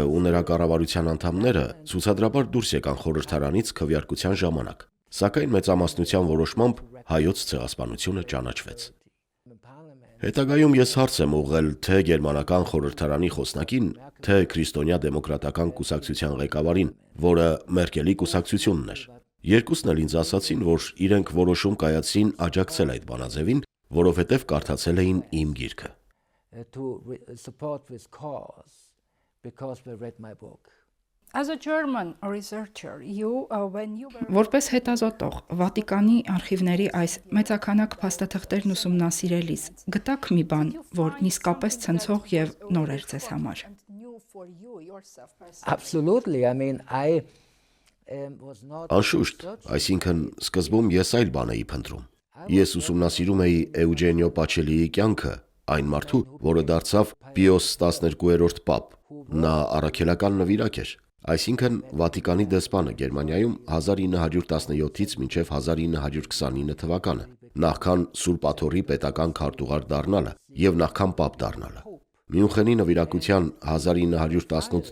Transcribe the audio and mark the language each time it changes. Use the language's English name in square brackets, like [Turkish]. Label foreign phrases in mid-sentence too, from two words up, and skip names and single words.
[Armenian] ու նրա կառավարության անդամները ցուցադրաբար դուրս եկան խորհրդարանից քվեարկության ժամանակ, սակայն մեծամասնության որոշմամբ հայոց ցեղասպանությունը ճանաչվեց։ Հետագայում ես հարց եմ ուղղել թե գերմանական խորհրդարանի խոսնակին, թե քրիստոնյա դեմոկրատական կուսակցության ղեկավարին, որը Մերկելի կուսակցությունն էր։ Երկուսն էլ ինձ ասացին, որ իրենք որոշում կայացրին աջակցել այդ բանաձևին, որովհետև կարդացել էին իմ գիրքը։ [English] Because they read my book. As a German researcher, when you were [Armenian] Որպես հետազոտող, Վատիկանի արխիվների այս մեծաքանակ փաստաթղթերն ուսումնասիրելիս գտաք մի բան, որ իսկապես ցնցող եւ նոր էր ձեզ համար։ [English] Absolutely. I mean, I was not [Armenian] Անշուշտ, այսինքն սկզբում ես այլ բան էի փնտրում։ Ես ուսումնասիրում էի Էուջենիո Պաչելիի կյանքը, այն մարդու, որը դարձավ Պիոս 12-րդ պապ։ Նա առաքելական նվիրակ էր, այսինքն Վատիկանի դեսպանը Գերմանիայում 1917-ից մինչև 1929 թվականը, նախքան Սուրբ Աթոռի պետական քարտուղար դառնալը եւ նախքան պապ դառնալը։ Մյունխենի նվիրակության 1918